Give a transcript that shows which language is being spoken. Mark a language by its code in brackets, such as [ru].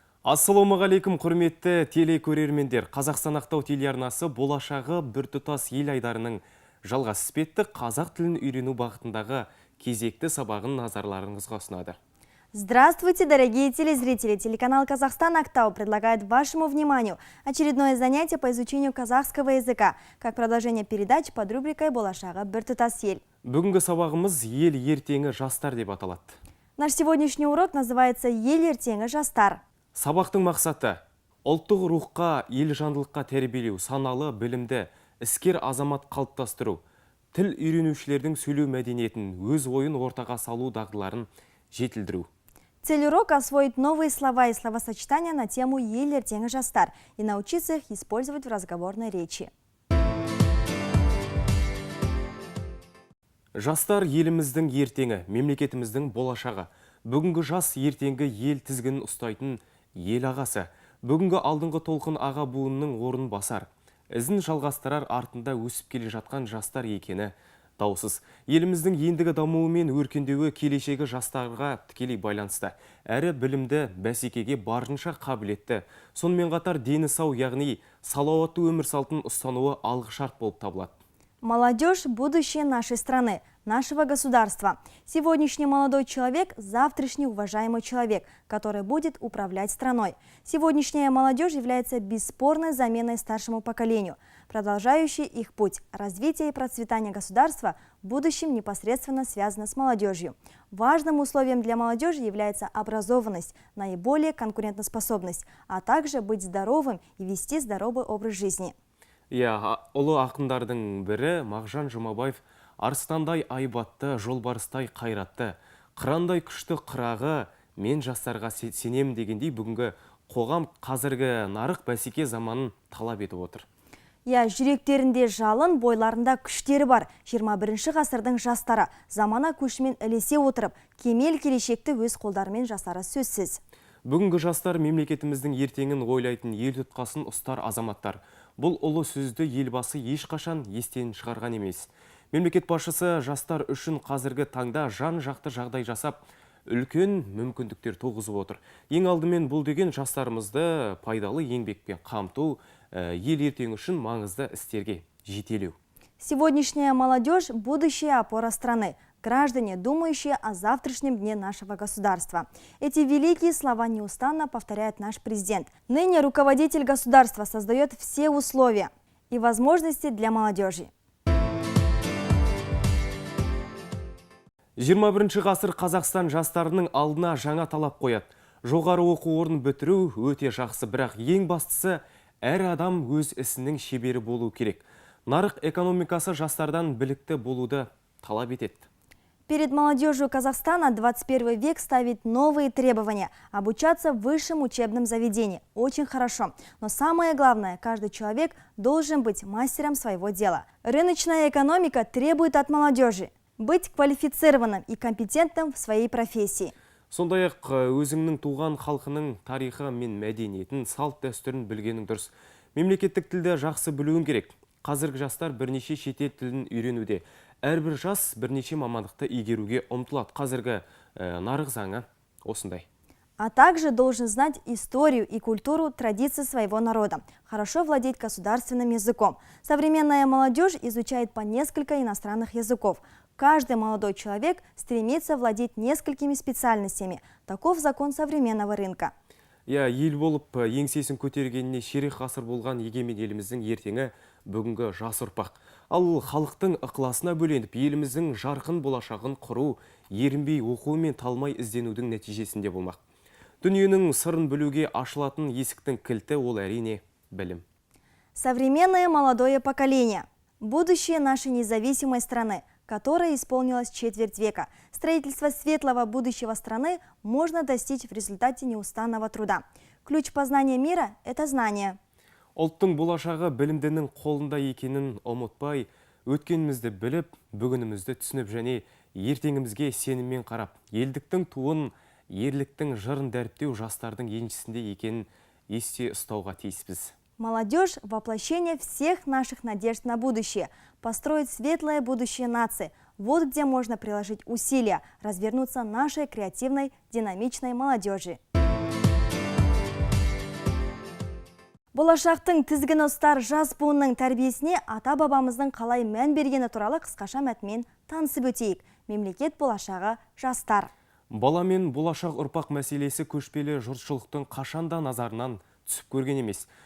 [kk] Ассалаумағалейкум құрметті телекөрермендер. Қазақстан Ақтау телеарнасы болашағы біртұтас ел айдарының жалғасы іспетті қазақ тілін үйрену бағытындағы кезекті сабағын назарларыңызға ұсынады. [ru] Здравствуйте, дорогие телезрители! Телеканал «Казахстан Ақтау» предлагает вашему вниманию очередное занятие по изучению казахского языка, как продолжение передач под рубрикой «Болашағы біртұтас ел». [kk] Бүгінгі сабағымыз «Ел ертеңі жастар» деп аталады. [ru] Наш сегодняшний урок называется «Ел ертеңі жастар». [kk] Сабақтың мақсаты – ұлттық рухқа, ел жандылыққа тәрбиелеу, саналы, білімді, іскер азамат қалыптастыру, тіл үйренушілердің сөйлеу мәдениетін, өз ойын ортаға салу дағдыларын жетілдіру. [ru] Цель урока – освоить новые слова и словосочетания на тему «Ел ертеңі жастар» и научиться их использовать в разговорной речи. [kk] Жастар еліміздің ертеңі, мемлекетіміздің болашағы. Бүгінгі жас ертеңгі ел тізгінін ұстайтын ел ағасы. Бүгінгі алдыңғы толқын аға буынның орнын басар. Ізін жалғастырар артында өсіп келе жатқан жастар екені даусыз. Еліміздің ендігі дамуы мен өркендеуі келешегі жастарға тікелей байланысты. Әрі білімді, бәсекеге барынша қабілетті. Сонымен қатар дені сау, яғни салауатты өмір салтын ұстануы алғышарт болып табылады. [ru] Молодежь – будущее нашей страны, нашего государства. Сегодняшний молодой человек – завтрашний уважаемый человек, который будет управлять страной. Сегодняшняя молодежь является бесспорной заменой старшему поколению, продолжающей их путь. Развитие и процветание государства в будущем непосредственно связано с молодежью. Важным условием для молодежи является образованность, наиболее конкурентоспособность, а также быть здоровым и вести здоровый образ жизни. [kk] Ұлы ақындардың бірі Мағжан Жұмабаев арыстандай айбатты, жолбарыстай қайратты, қырандай күшті қырағы, мен жастарға сенем дегендей бүгінгі қоғам қазіргі нарық бәсеке заманын талап етіп отыр. Жүректерінде жалын, бойларында күштері бар. 21 ғасырдың жастары замана көшімен ілесе отырып, кемел келешекті өз қолдарымен жасары сөзсіз. Бүгінгі жастар мемлекетіміздің ертеңін ойлайтын ел тұтқасын ұстар азаматтар. Бұл ұлы сөзді елбасы ешқашан естен шығарған емес. Мемлекет басшысы жастар үшін қазіргі таңда жан-жақты жағдай жасап, үлкен мүмкіндіктер туғызып отыр. Ең алдымен бұл деген жастарымызды пайдалы еңбекпен қамту, ел ертеңі үшін маңызды істерге жетелеу. [ru] Сегодняшняя молодежь – будущая опора страны. Граждане, думающие о завтрашнем дне нашего государства. Эти великие слова неустанно повторяет наш президент. Ныне руководитель государства создает все условия и возможности для молодежи. [kk] 21 ғасыр Қазақстан жастарының алдына жаңа талап қояды. Жоғары оқу орнын бітіру өте жақсы, бірақ ең бастысы әр адам өз ісінің шебері болу керек. Нарық экономикасы жастардан білікті болуды талап етеді. [ru] Перед молодежью Казахстана 21 век ставит новые требования – обучаться в высшем учебном заведении. Очень хорошо. Но самое главное, каждый человек должен быть мастером своего дела. Рыночная экономика требует от молодежи быть квалифицированным и компетентным в своей профессии. [kk] Сондай-ақ өзіңнің туған халқының тарихы мен мәдениетін, салт дәстүрін білгенің дұрыс. Мемлекеттік тілді жақсы білуің керек. Қазіргі жастар бірнеше шетел тілін үйренуде. Әрбір жас бірнеше мамандықты игеруге ұмтылады. Қазіргі нарық заңы осындай. [ru] А также должен знать историю и культуру традиций своего народа. Хорошо владеть государственным языком. Современная молодежь изучает по несколько иностранных языков. Каждый молодой человек стремится владеть несколькими специальностями. Таков закон современного рынка. [kk] Ел болып еңсесін көтергеніне ширек ғасыр болған егемен еліміздің ертеңі бүгінгі жас ұрпақ. Ал халықтың ықыласына бөленіп, еліміздің жарқын болашағын құру, ерінбей оқу мен талмай ізденудің нәтижесінде болмақ. Дүниенің сырын білуге ашылатын есіктің кілті ол әрине білім. [ru] Современное молодое поколение. Будущее нашей независимой страны, которая исполнилась четверть века. Строительство светлого будущего страны можно достичь в результате неустанного труда. Ключ познания мира – это знание. [kk] Ұлттың болашағы білімдінің қолында екенін ұмытпай, өткенімізді біліп, бүгінімізді түсініп және ертеңімізге сеніммен қарап, елдіктің туын, ерліктің жырын дәріптеу жастардың еншісінде екенін есте ұстауға тиіспіз. [ru] Молодежь – воплощение всех наших надежд на будущее. Построить светлое будущее нации. Вот где можно приложить усилия, развернуться нашей креативной, динамичной молодежи. [kk] Болашақтың тізгін ұстар жас буынның тәрбиесіне ата-бабамыздың қалай мән бергені туралы қысқаша мәтінмен танысып өтейік. Мемлекет болашағы жастар. Бала мен болашақ ұрпақ мәселесі көшпелі жұртшылықтың қашанда назарынан түсіп көрген емес.